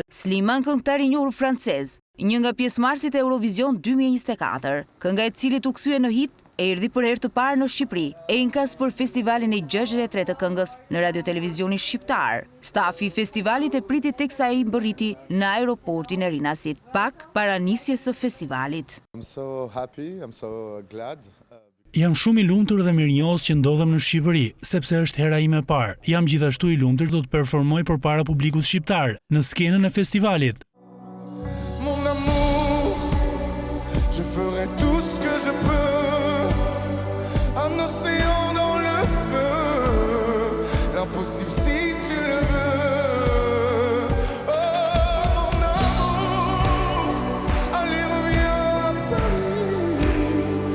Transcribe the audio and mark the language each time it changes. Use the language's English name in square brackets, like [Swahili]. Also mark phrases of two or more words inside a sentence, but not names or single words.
[Albanian] Slimane, këngëtar i njohur francez, një nga pjesëmarrësit e Eurovision 2024, kënga e cilit u kthye në hit, e erdhi për herë të parë në Shqipëri, e inkas për festivalin e 63 të këngës në Radio Televizionin Shqiptar. Stafi i festivalit e priti teksa ai mbërriti në aeroportin e Rinasit, pak para nisjes së festivalit. [English] I'm so happy, I'm so glad. [Albanian] Jam shumë i lumtur dhe mirënjohës që ndodhem në Shqipëri, sepse është hera ime e parë. Jam gjithashtu i lumtur do të performoj përpara publikut shqiptar në skenën e festivalit. [French] Mon amour, je ferai tout ce que je peux. Un océan dans le feu, l'impossible si tu le veux. Oh mon amour, allez reviens à Paris.